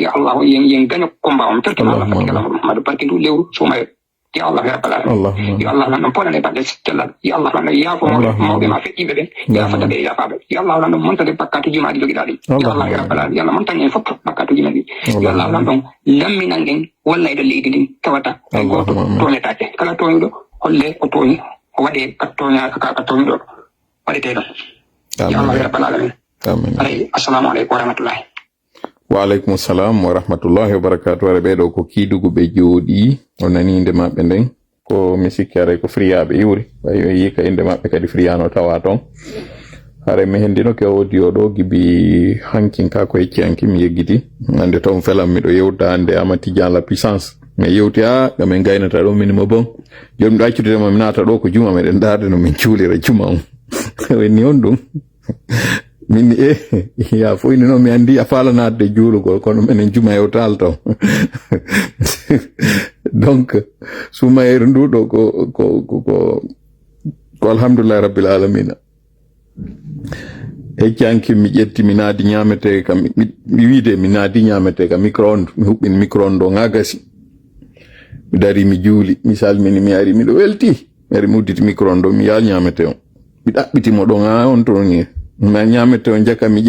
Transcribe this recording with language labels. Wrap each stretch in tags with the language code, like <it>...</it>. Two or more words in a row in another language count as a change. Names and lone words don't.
<ff>yo Allah yen gaño combat on torki Allah barki Allah Muhammadu barki ndu lewru sumayo yo Allah</ff> <ar>يا رب العالمين</ar> <ff>yo Allah lan ɗon poɗane balɗe cellal yo Allah lan ɗon yaafo mawɓe ma feƴƴiɓe ɓen yaafata ɓe yaafaɓe yo Allah lan ɗon montade bakkatuji ma ɗi joguiɗa ɗi yo Allah</ff> <ar>يا رب العالمين</ar> <ff>yo Allah montagne en fof bakkatuji men ɗi yo Allah lan ɗon lamminan en walla eɗo leydi ɗin tawata e goto toñetake kala toñuɗo holle ko toñi waɗe ka toñuɗo waɗete ɗon yo Allah</ff> <ar>يا رب العالمين</ar> <ff>ayi</ff> <ar>السلام عليكم ورحمة الله وعليكم السلام ورحمة الله وبركاته</ar> <ff>are ɓeɗo ko kiidugu ɓe jooɗi o nani inde maɓɓe nden ko mi sikki aray ko friyaɓe iwri ɓay o yika inde maɓɓe kadi friyano tawa toon hare mi hendino ke audio ɗo gibi hankin ka ko yecciyanki mi yeggiti ande toon felam miɗo yewta ande Amady Tidiane la puissance mi yewti gamin gaynata ɗo minimo bon joni miɗo accuditema mi naata ɗo ko juma meɗen darde no min cuulira juma on wenni on ɗum minni ya foyni noon mi andi a falanade juulugol kono minen juma yewtal taw donc sumayere nduɗo ko</ff> <ar>الحمد لله رب العالمين</ar> <ff>heccanki mi ƴetti mi naadi ñamete kam mi wiide mi naadi ñamete ka micro-onde mi huɓɓini micro-onde o ngagasi mi dari mi juuli mi salmini mi ari miɗo welti mi ari mi udditi micro-onde o mi yaal ñamete on mi ɗaɓɓitimo ɗon on to ni ma ñamete on jaka mi</ff>